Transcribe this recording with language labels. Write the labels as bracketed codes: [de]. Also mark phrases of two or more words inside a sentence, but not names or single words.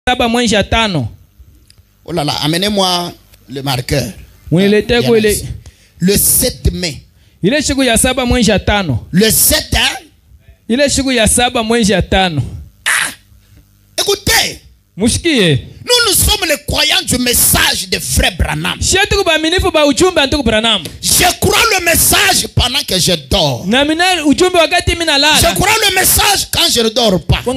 [sw] 7 mwezi ya 5. [fr] Oh là là, amenez-moi le marqueur. Le 7 mai. [sw] Ile siku ya 7 mwezi ya 5. [fr] Le 7 hein? [sw] Ile siku ya 7 mwezi ya 5. [fr] Ah! Écoutez. [sw] Mushikie. [fr] Nous sommes les croyants du message de frère Branham. Je crois le message pendant que je dors. Je crois le message quand je ne dors pas.